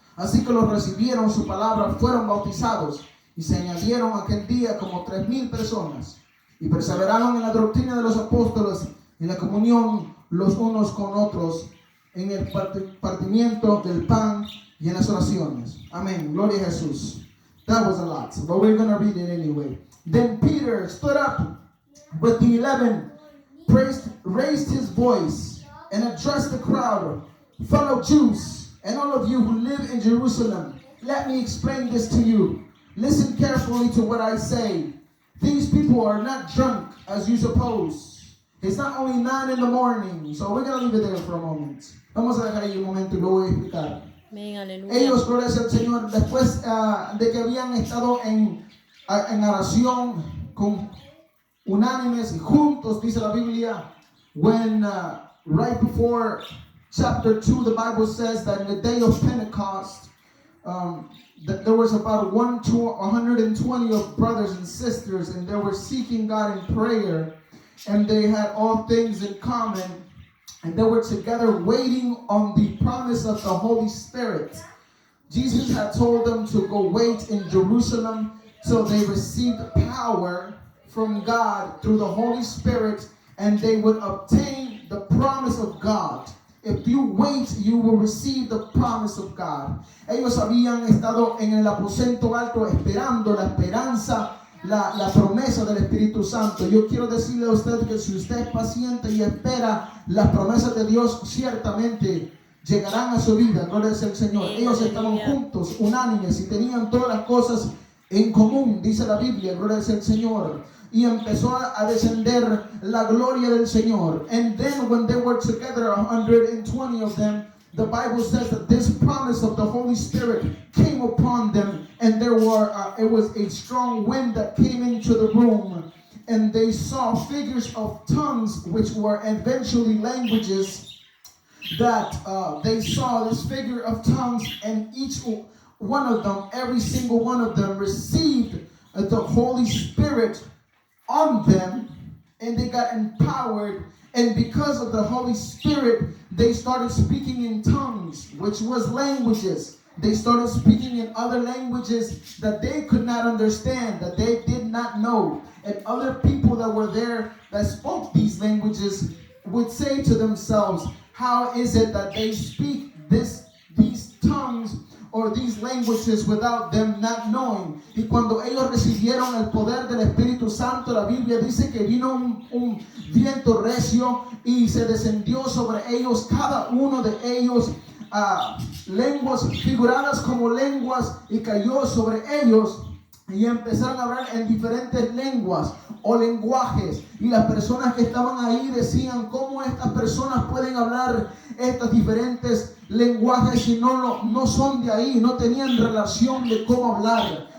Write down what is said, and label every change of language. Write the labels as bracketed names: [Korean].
[Spanish] Así que los recibieron su palabra, fueron bautizados, y se añadieron aquel día como 3,000 personas. Y perseveraron en la doctrina de los apóstoles, en la comunión los unos con otros, en el partimiento del pan y en las oraciones. Amén. Gloria a Jesús. [English] That was a lot, but we're going to read it anyway. Then Peter stood up with the 11, raised his voice, and addressed the crowd: fellow Jews, and all of you who live in Jerusalem, let me explain this to you. Listen carefully to what I say. These people are not drunk as you suppose. It's not only 9 in the morning. So we're going to leave it there for a moment. [Spanish] Vamos a dejar ahí un momento y lo voy a explicar. Ellos, gloria al Señor, después de que habían estado en oración con unánimes y juntos, dice la Biblia, when [English] right before chapter 2, the Bible says that in the day of Pentecost, that there was about 120 of brothers and sisters, and they were seeking God in prayer, and they had all things in common, and they were together waiting on the promise of the Holy Spirit. Jesus had told them to go wait in Jerusalem till they received power from God through the Holy Spirit, and they would obtain the promise of God. If you wait, you will receive the promise of God. [Spanish] Ellos habían estado en el aposento alto esperando la esperanza, la promesa del Espíritu Santo. Yo quiero decirle a usted que si usted es paciente y espera las promesas de Dios, ciertamente llegarán a su vida. Gloria al Señor. Ellos estaban juntos, unánimes, y tenían todas las cosas en común, dice la Biblia. Gloria al Señor. Y empezó a descender la gloria del Señor. [English] And then when they were together, 120 of them, the Bible says that this promise of the Holy Spirit came upon them, and there were it was a strong wind that came into the room, and they saw figures of tongues, which were eventually languages. That they saw this figure of tongues, and each one of them, every single one of them, received the Holy Spirit on them, and they got empowered, and because of the Holy Spirit, they started speaking in tongues, which was languages. They started speaking in other languages that they could not understand, that they did not know. And other people that were there that spoke these languages would say to themselves, how is it that they speak these tongues or these languages without them not knowing? [Spanish] Y cuando ellos recibieron el poder del Espíritu Santo, la Biblia dice que vino un viento recio y se descendió sobre ellos, cada uno de ellos, lenguas figuradas como lenguas, y cayó sobre ellos, y empezaron a hablar en diferentes lenguas o lenguajes, y las personas que estaban ahí decían, ¿cómo estas personas pueden hablar estos diferentes lenguajes si no son de ahí, no tenían relación de cómo hablar?